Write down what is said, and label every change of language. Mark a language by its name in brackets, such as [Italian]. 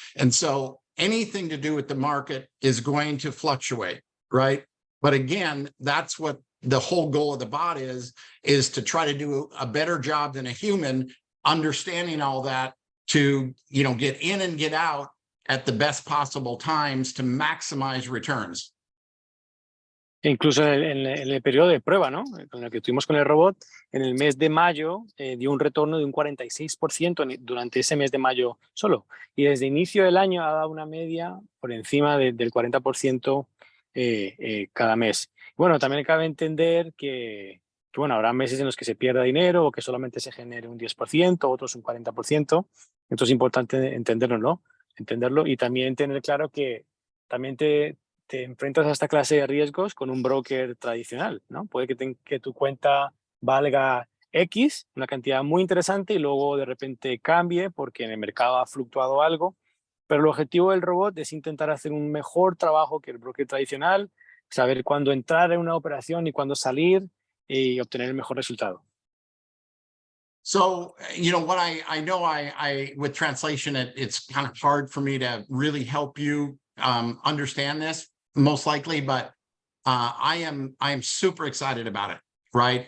[English] And so anything to do with the market is going to fluctuate, right? But again, that's what the whole goal of the bot is to try to do a better job than a human, understanding all that to, get in and get out at the best possible times to maximize returns. [Spanish] E incluso en el periodo de prueba, ¿no? Con el que estuvimos con el robot, en el mes de mayo dio un retorno de un 46% durante ese mes de mayo solo. Y desde inicio del año ha dado una media por encima del 40% cada mes. Bueno, también cabe entender bueno, habrá meses en los que se pierda dinero o que solamente se genere un 10%, otros un 40%. Esto es importante entenderlo, ¿no? Entenderlo y también tener claro que también te enfrentas a esta clase de riesgos con un broker tradicional, ¿no? Puede que tu cuenta valga X, una cantidad muy interesante, y luego de repente cambie porque en el mercado ha fluctuado algo. Pero el objetivo del robot es intentar hacer un mejor trabajo que el broker tradicional, saber cuándo entrar en una operación y cuándo salir y obtener el mejor resultado. [English] So, what I know, I with translation, it's kind of hard for me to really help you understand this, most likely, but I am super excited about it, right?